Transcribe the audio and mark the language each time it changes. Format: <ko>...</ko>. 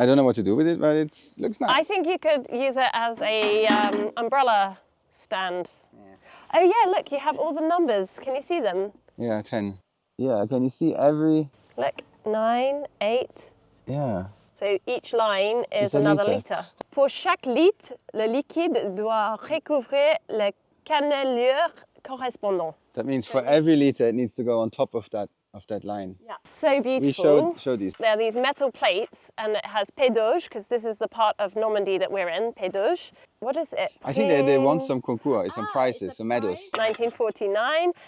<en>I don't know what to do with it, but it looks nice. I think you could use it as a umbrella stand. Yeah. Oh yeah, look, you have all the numbers. Can you see them? Yeah, 10. Yeah, can you see every... Look, 9, 8. Yeah. So each line is another litre.</en> <fr>Pour chaque litre, le liquide doit recouvrir le cannelure correspondant.</fr> <en>That means for every litre, it needs to go on top of that line. Yeah, so beautiful. We showed these. There are these metal plates, and it has Pédoge, because this is the part of Normandy that we're in, Pédoge. What is it? I think they want some concours, some prizes, some medals. 1949.</en>